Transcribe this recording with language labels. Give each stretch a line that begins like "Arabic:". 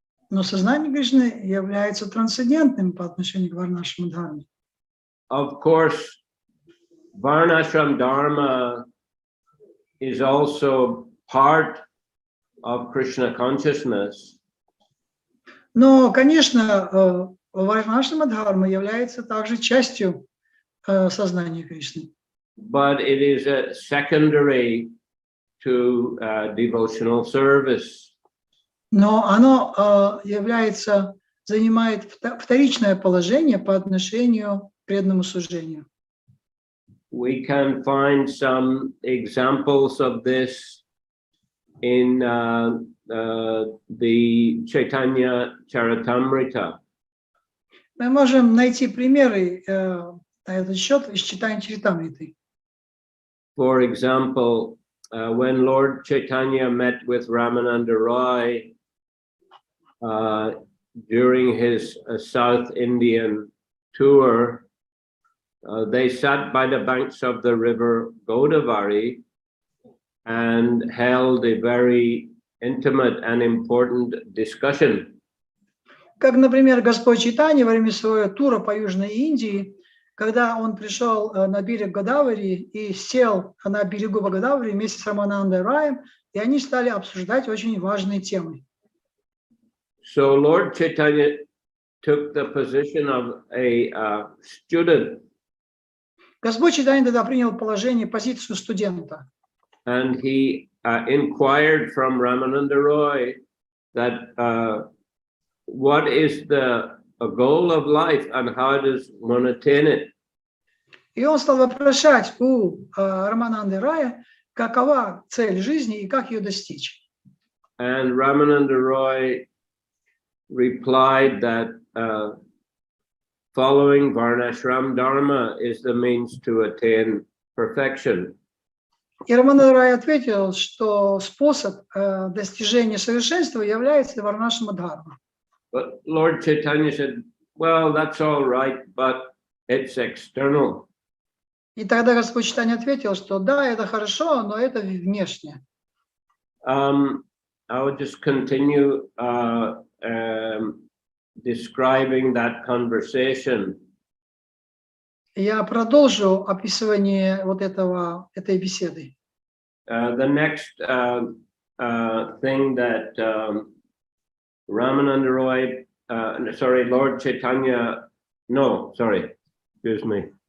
Russian: Но сознание Кришны является трансцендентным по отношению к Варнашраму Дхарме.
English: Of course, Varnashram Dharma is also part of Krishna consciousness.
Russian: Но, конечно, Варнашрама Дхарма является также частью сознания Кришны.
English: But it is a secondary to devotional service.
Russian: Но оно занимает вторичное положение по отношению к преданному служению.
English: We can find some examples of this in the Chaitanya Charitamrita.
Russian: Мы можем найти примеры на этот счет из читания Чаритамриты.
English: For example, when Lord Chaitanya met with Ramananda Roy during his South Indian tour, they sat by the banks of the river Godavari and held a very intimate and important discussion.
Russian: Как, например, Господь Чайтанья во время своего тура по Южной Индии, когда он пришел на берег Годавари и сел на берегу Годавари вместе с Раманандой Раем, и они стали обсуждать очень важные темы.
English: So Lord Chaitanya took the position of a student.
Russian: Господь Чайтанья тогда принял позицию студента.
English: And he inquired from Ramananda Roy that what is the goal of life and how does one attain it?
Russian: И он стал вопрошать у Рамананды Рая, какова цель жизни и как ее достичь.
English: And Ramananda Roy replied that following Varnashram Dharma is the means to attain perfection.
Russian: И Рамананда Рай ответил, что способ достижения совершенства является Варнашрама Дхарма.
English: But Lord Chaitanya said, well, that's all right, but it's external.
Russian: И тогда Господь Чайтанья ответил, что да, это хорошо, но это внешне.
English: I would just continue describing that conversation.
Russian: Я продолжу описывание вот этой беседы.
English: The next thing that Ramananda Roy, Lord Chaitanya, excuse me.